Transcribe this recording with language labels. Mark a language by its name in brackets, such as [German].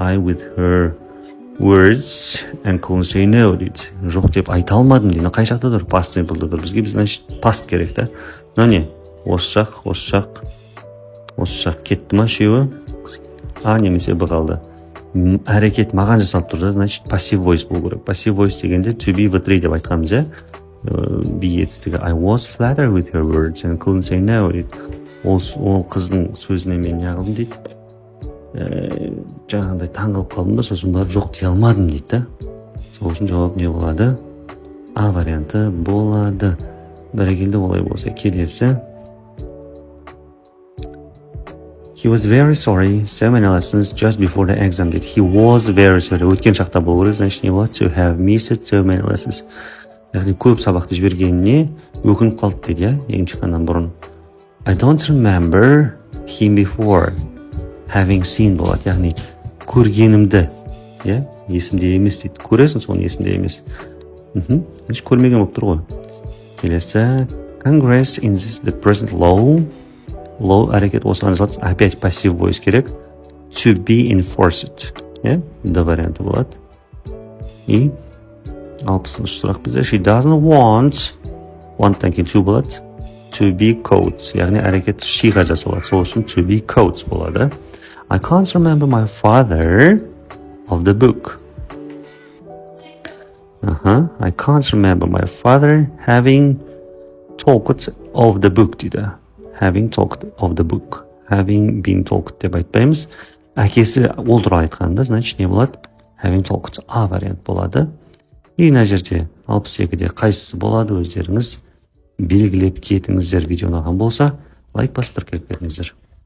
[English] I with her words and couldn't say no дейді. [Kazakh] Жоқ деп айта алмадым дейді. Қай жақта тұр? Past simple'да тұр. Бізге значит past керек та. Не? Осы жақ кетті ма үшеуі? А немесе Б қалды. Әрекет маған жасалып тұрды, значит passive voice болу керек. Passive voice дегенде to be with деп айтқанбыз, иә? Be етістігі. [English] I was flattered with her words and couldn't say no дейді. [Kazakh] Ол қыздың сөзіне мен неғылдым дейді. Жаңағындай таңғалып қалдым да, сосын барып жоқ дей алмадым дейді да. Сол үшін жауап не болады? А варианты болады. Бәрекелді, олай болса келесі. [English] He was very sorry. So many lessons just before the exam did. He was very sorry. [Kazakh] Өткен шақта болу керек, значит не болады? [English] To have missed so many lessons. [Kazakh] Яғни көп сабақты жібергеніне өкініп қалды дейді, иә? Емтиханнан бұрын. [English] I don't remember him before having seen болады. [Kazakh] Яғни көргенімді, иә? Есімде емес дейді. Көресің, соны есімде емес. Значит көрмеген болып тұр ғой. Келесі. [English] Congress in the present law. [Kazakh] Law әрекет осыған жасалады. [Russian] Опять [Kazakh] passive voice керек. To be enforced. Д варианты болады. И 60-шы сұрақ бізде. She doesn't want-тан кейін to болады. [English] To be caught. [Kazakh] Яғни әрекет she-ға жасалады. Сол үшін to be caught болады. [English] I can't remember my father of the book. I can't remember my father having talked of the book дейді. Having talked of the book. Having been talked [Kazakh] деп айтпаймыз. Әкесі ол туралы айтқанда, значит не болады? Having talked. А вариант болады. И мына жерде 62-де қайсысы болады, өздеріңіз белгілеп кетіңіздер. Видео ұнаған болса, лайк басып тіркеліп кетіңіздер.